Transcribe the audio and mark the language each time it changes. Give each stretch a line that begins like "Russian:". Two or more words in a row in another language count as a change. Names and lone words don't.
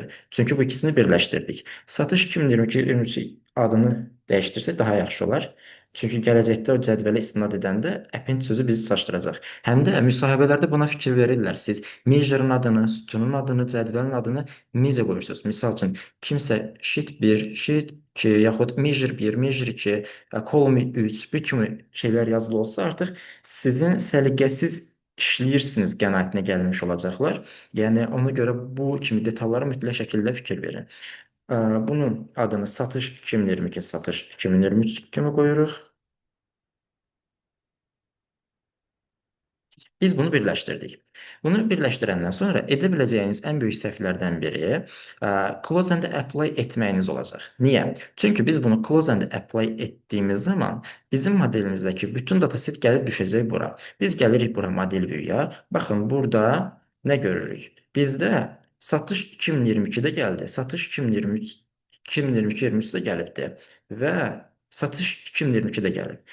Azerbaijani: Çünki bu ikisini birləşdirdik. Satış 2022, 2023 adını dəyişdirsək daha yaxşı olar. Çünki gələcəkdə o cədvələ istinad edəndə append sözü bizi çaşdıracaq. Həm də müsahibələrdə buna fikir verirlər. Siz measure-ın adını, sütunun adını, cədvəlin adını necə qoyursunuz? Misal üçün, kimsə
English: sheet 1, sheet 2,
Azerbaijani: yaxud
English: measure 1, measure 2, column 3,
Azerbaijani: bu kimi şeylər yazılı olsa artıq sizin səliqəsiz işləyirsiniz qənaətinə gəlmiş olacaqlar. Yəni ona görə bu kimi detallara mütləq şəkildə fikir verin. Bunun adını satış 2022, satış 2023 kimi qoyuruq. Biz bunu birləşdirdik. Bunu birləşdirəndən sonra edə biləcəyiniz ən böyük səhvlərdən biri
English: close and apply
Azerbaijani: etməyiniz olacaq. Niyə? Çünki biz bunu
English: close and apply
Azerbaijani: etdiyimiz zaman bizim modelimizdəki bütün dataset gəlib düşəcək bura. Biz gəlirik bura
English: model view-
Azerbaijani: ya. Baxın, burada nə görürük? Bizdə satış 2022-də gəldi, satış 2023, 2022-23-də gəlibdi və satış 2022-də gəlib.